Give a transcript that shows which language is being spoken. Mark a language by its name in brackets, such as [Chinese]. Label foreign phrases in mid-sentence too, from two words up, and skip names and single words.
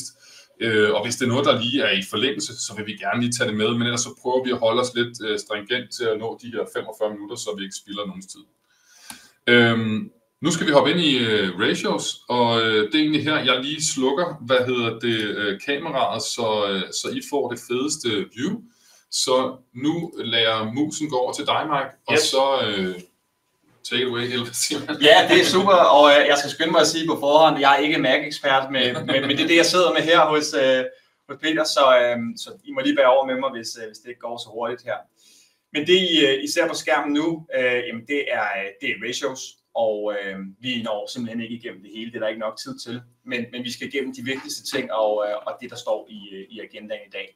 [Danish] Og hvis det er noget, der lige er i forlængelse, så vil vi gerne lige tage det med, men ellers så prøver vi at holde os lidt stringent til at nå de her 45 minutter, så vi ikke spilder nogens tid. Nu skal vi hoppe ind i ratios, og det er egentlig her, jeg lige slukker, kameraet, så I får det fedeste view. Så nu lader jeg musen gå over til dig, Mike, og så [English] take it away, [Danish] eller hvad siger man? Ja, det er super, og jeg skal skynde mig at sige på forhånd, at jeg er ikke Mac-ekspert, men det er det, jeg sidder med her hos Peter, så I må lige bære over med mig, hvis det ikke går så hurtigt her. Men det I ser på skærmen nu, jamen det er ratios, og vi når simpelthen ikke igennem det hele, det er der ikke nok tid til, men vi skal igennem de vigtigste ting og det, der står i agendaen i dag.